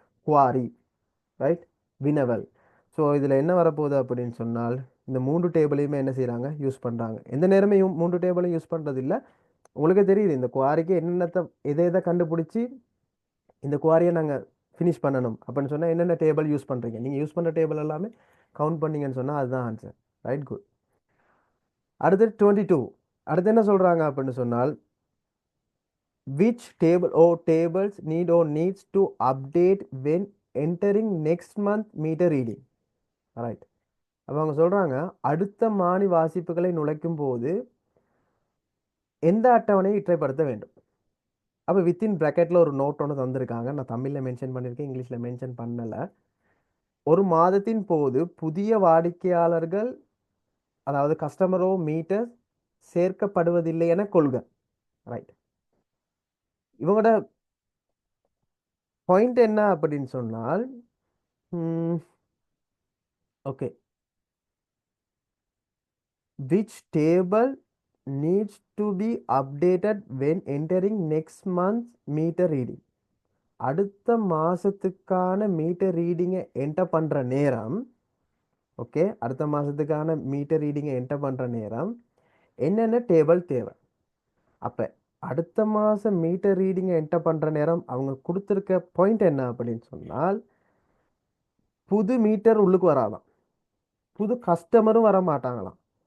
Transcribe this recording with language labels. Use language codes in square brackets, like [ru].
[ta] Quarry, right? வினவல். So இதில் என்ன வரப்போகுது அப்படின்னு சொன்னால் இந்த மூன்று டேபிளையுமே என்ன செய்கிறாங்க? யூஸ் பண்ணுறாங்க. எந்த நேரமே மூன்று டேபிளையும் யூஸ் பண்ணுறது இல்லை. உங்களுக்கே தெரியுது இந்த குவாரிக்கு என்னென்ன எதை எதை கண்டுபிடிச்சி இந்த குவாரியை நாங்கள் ஃபினிஷ் பண்ணணும் அப்படின்னு சொன்னால் என்னென்ன டேபிள் யூஸ் பண்ணுறீங்க, நீங்கள் யூஸ் பண்ணுற டேபிள் எல்லாமே கவுண்ட் பண்ணீங்கன்னு சொன்னால் அதுதான் ஆன்சர். Right, good. அடுத்து 22. அடுத்து என்ன சொல்கிறாங்க அப்படின்னு சொன்னால் [en] which table or tables need or needs to update when entering next month meter reading. [ta] Right, அப்போ அவங்க சொல்கிறாங்க அடுத்த மாணி வாசிப்புகளை நுழைக்கும் போது எந்த அட்டவணையை இற்றைப்படுத்த வேண்டும். அப்போ வித்தின் ப்ராக்கெட்டில் ஒரு நோட் ஒன்று தந்திருக்காங்க. நான் தமிழில் மென்ஷன் பண்ணியிருக்கேன், இங்கிலீஷில் மென்ஷன் பண்ணலை. ஒரு மாதத்தின் போது புதிய வாடிக்கையாளர்கள், அதாவது கஸ்டமரோ மீட்டர் சேர்க்கப்படுவதில்லை என கொள்க. ரைட், இவங்களோட பாயிண்ட் என்ன அப்படின்னு சொன்னால் okay, [en] which table needs to be updated when entering next month meter reading. [ta] அடுத்த மாசத்துக்கான மீட்டர் ரீடிங்கை என்டர் பண்ற நேரம், ஓகே, அடுத்த மாசத்துக்கான மீட்டர் ரீடிங்கை என்டர் பண்ற நேரம் என்னென்ன டேபிள் தேவை. அப்ப அடுத்த மாசம் மீட்டர் ரீடிங்கை என்டர் பண்ற நேரம் அவங்க கொடுத்துருக்க பாயிண்ட் என்ன அப்படின்னு சொன்னால் புது மீட்டர் உள்ளுக்கு வராதான், புது கஸ்டமரும் வர மாட்டாங்களாம்.